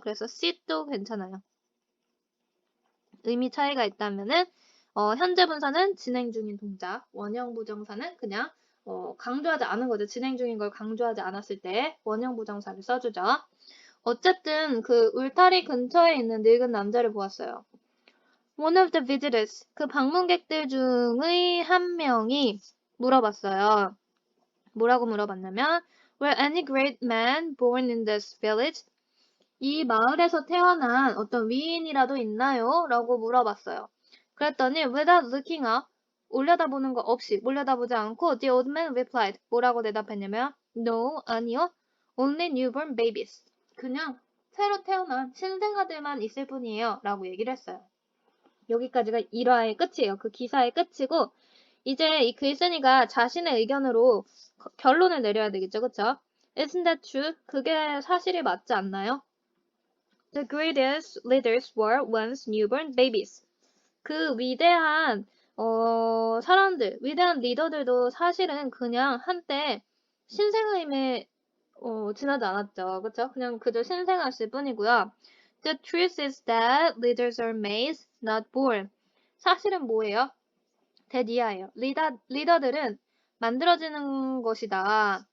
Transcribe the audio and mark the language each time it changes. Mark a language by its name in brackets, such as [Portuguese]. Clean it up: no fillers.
[Korean] 그래서 sit도 괜찮아요. 의미 차이가 있다면은 현재 분사는 진행 중인 동작, 원형 부정사는 그냥 강조하지 않은 거죠. 진행 중인 걸 강조하지 않았을 때 원형 부정사를 써주죠. 어쨌든 그 울타리 근처에 있는 늙은 남자를 보았어요. [English] One of the visitors, [Korean] 그 방문객들 중의 한 명이 물어봤어요. 뭐라고 물어봤냐면 [English] Were any great men born in this village? [Korean] 이 마을에서 태어난 어떤 위인이라도 있나요? 라고 물어봤어요. [English] 그랬더니 without looking up, [Korean] 올려다보는 거 없이, 올려다보지 않고 [English] the old man replied. [Korean] 뭐라고 대답했냐면 no, 아니요. [English] only newborn babies. [Korean] 그냥 새로 태어난 신생아들만 있을 뿐이에요. 라고 얘기를 했어요. 여기까지가 1화의 끝이에요. 그 기사의 끝이고 이제 이 글쓴이가 자신의 의견으로 결론을 내려야 되겠죠. 그쵸? [English] Isn't that true? [Korean] 그게 사실이 맞지 않나요? [English] The greatest leaders were once newborn babies. [Korean] 그 위대한 사람들, 위대한 리더들도 사실은 그냥 한때 신생아임에 지나지 않았죠. 그쵸? 그냥 그저 신생아였을 뿐이고요. [English] The truth is that leaders are made, not born. [Korean] 사실은 뭐예요? 대디아예요. 리더들은 만들어지는 것이다.